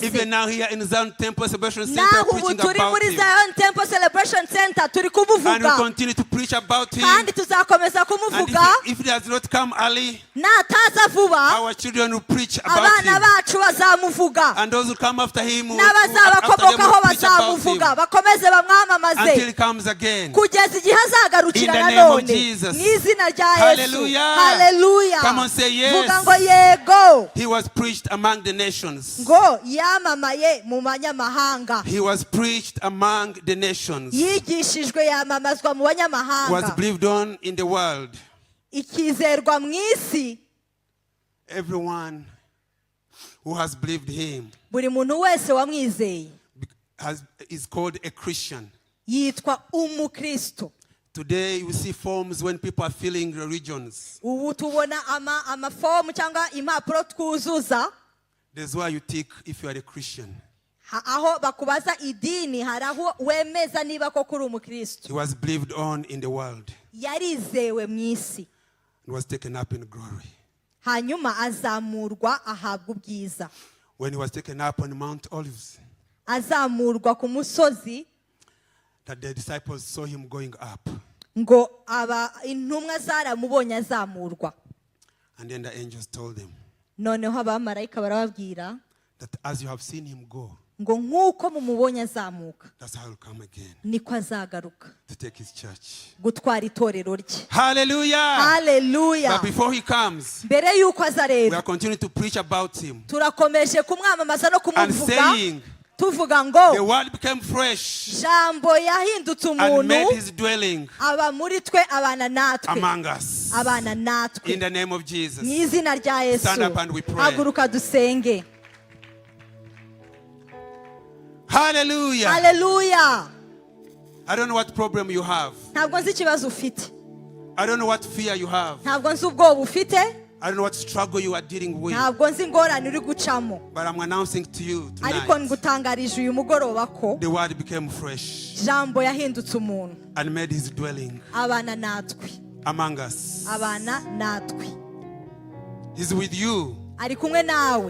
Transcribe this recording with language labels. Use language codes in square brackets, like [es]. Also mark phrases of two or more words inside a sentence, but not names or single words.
[en] Even now here in Zion Temple Celebration Center, [rw] Naho ubu [en] preaching [rw] turi [en] about [rw] muri [en] him. [rw] Zion Temple Celebration Center turi [en] And we [rw] kubuvuga [en] continue to preach about him. [rw] kandi tuzakomeza [en] And [rw] kumuvuga [en] if it has not come early, [rw] nataza vuba [en] our children will preach about [rw] abana [en] him. [rw] bacu bazamuvuga [en] And those who come after him will [rw] n'abazabakomokaho [en] preach about him [rw] bazamuvuga bakomeze bamwamamaze [en] until he comes again. [rw] kugeza igihe azagarukira [en] In the name of [rw] nanone [en] Jesus. [rw] mu izina rya Yesu. [en] Hallelujah. [rw] Hallelujah. [en] Come on, say yes. [rw] Vuga ngo yego. [en] He was preached among the nations. [rw] Ngo yamamaye mu banyamahanga. [en] He was preached among the nations. [rw] Yigishijwe yamamazwa mu [en] Was [rw] banyamahanga. [en] believed on in the world. [rw] Ikizerwa mu isi. [en] Everyone who has believed him [rw] Buri muntu wese wamwizeye [en] is called a Christian. [rw] yitwa umukristo. [en] Today you see forms when people are filling religions. [rw] Ubu tubona amafomu cyangwa impapuro twuzuza. [en] That's why you tick if you are a Christian. [rw] Aho bakubaza idini hari aho wemeza niba koko uri umukristo. [en] He was believed on in the world. [rw] Yarizewe mu isi. [en] And was taken up in glory. [rw] Hanyuma azamurwa ahabwa ubwiza. [en] When he was taken up on Mount Olives, [rw] Azamurwa ku musozi [en] that the disciples saw him going up. [rw] ngo intumwa zaramubonye azamurwa. [en] And then the angels told them [rw] Noneho abamarayika barababwira [en] that as you have seen him go, [rw] ngo nk'uko mumubonye azamuka [en] that's how he'll come again [rw] niko azagaruka [en] to take his church. [rw] gutwara itorero rye. [en] Hallelujah! [rw] Hallelujah. [en] But before he comes, [rw] Mbere yuko aza [en] we [rw] rero [en] are continuing to preach about him [rw] turakomeje kumwamamaza no [en] and [rw] kumuvuga [en] saying, [rw] tuvuga [en] the [rw] ngo [en] word became fresh [rw] jambo yahindutse [en] and made [rw] umuntu [en] his dwelling [rw] aba muri twe abana natwe [en] among us. [rw] abana natwe [en] In the name of Jesus. [rw] mu izina rya Yesu. [en] Stand up and we pray. [rw] Haguruka dusenge. [en] Hallelujah. [rw] Hallelujah. [en] I don't know what problem you have. [rw] Ntabwo nzi ikibazo ufite. [en] I don't know what fear you have. [rw] Ntabwo nzi ubwoba ufite. [en] I don't know what struggle you are dealing with. [rw] Ntabwo nzi ingorane uri gucamo. [en] But I'm announcing to you [rw] Ariko [en] tonight, [rw] ngutangarije uyu mugoroba ko [en] the word became fresh [rw] jambo yahindutse umuntu [en] and made his dwelling [rw] abana natwe. [en] among us. [rw] Abana natwe. [en] He's with you. [rw] Ari kumwe nawe.